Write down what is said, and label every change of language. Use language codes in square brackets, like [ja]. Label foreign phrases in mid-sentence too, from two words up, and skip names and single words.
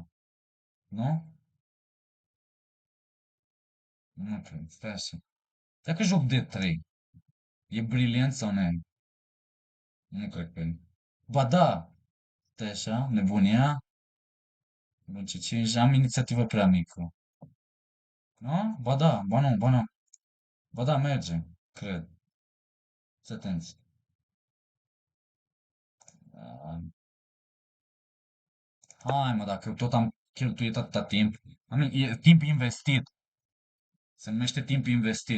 [ro] Nu? Nu cred. Stai așa. Dacă joc D3, e brilient sau nu e? Nu cred că e. Ba da! Stai așa, nebunia. Bun, C5, am inițiativă prea mică. Nu? Ba da, ba nu, ba nu. Ba da, merge, cred. Să atenți. Ah, hai mă, dacă tot am cheltuit atâta timp. E timp investit. Se numește timp investit.